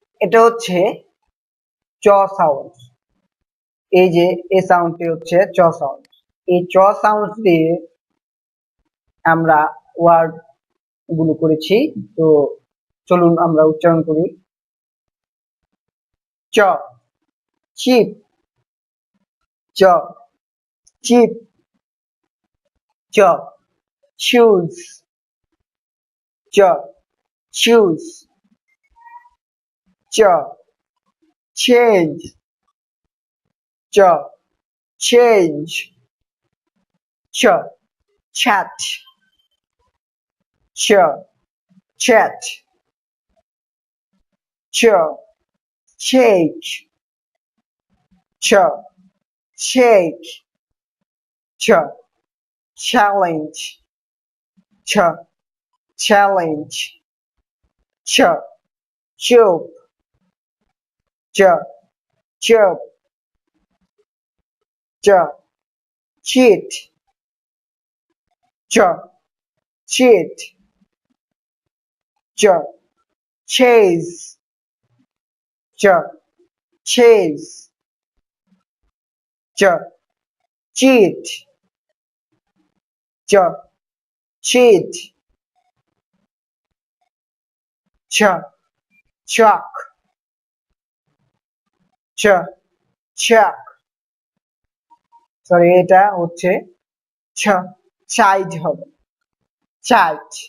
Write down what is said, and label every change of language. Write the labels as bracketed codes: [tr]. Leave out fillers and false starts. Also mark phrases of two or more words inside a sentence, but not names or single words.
[bn] এটা হচ্ছে চ সাউন্ড। এই যে এই সাউন্ডটি হচ্ছে চ সাউন্ড। এই চ সাউন্ড দিয়ে আমরা ওয়ার্ড গুলো করেছি। তো চলুন আমরা উচ্চারণ করি। চ, চিপ, চ, চিপ, চ, choose, চ, choose, চ, change, চ, change, চ, [en] chat, ch, chat, ch, shake, ch, shake, ch, challenge, ch, challenge, ch, choke, ch, choke, ch, cheat, ch, cheat, ch, chase, ch, chase, ch, cheat, ch, cheat, ch, chalk, ch, chalk, [bn] সরি এটা হচ্ছে ছ, child হবে, child।